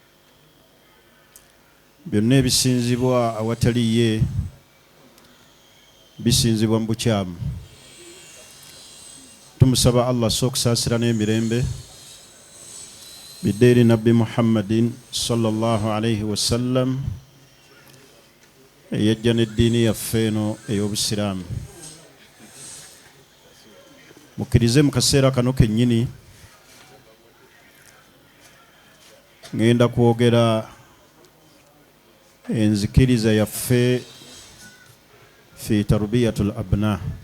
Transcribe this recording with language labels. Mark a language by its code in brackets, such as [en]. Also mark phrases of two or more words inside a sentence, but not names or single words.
[lg] Byonna ebisinzibwa awatali ye bisinzibwa mu bukyamu. Tumusaba Allah okusaasira n'emirembe bidde eri Nabbi Muhammadin [ar] صلى الله عليه وسلم [lg] eyajja n'eddiini yaffe eno ey'Obusiraamu. Mukkirize mu kaseera kano kennyini ngenda kwogera enzikiriza yaffe [ar] في تربية الأبناء,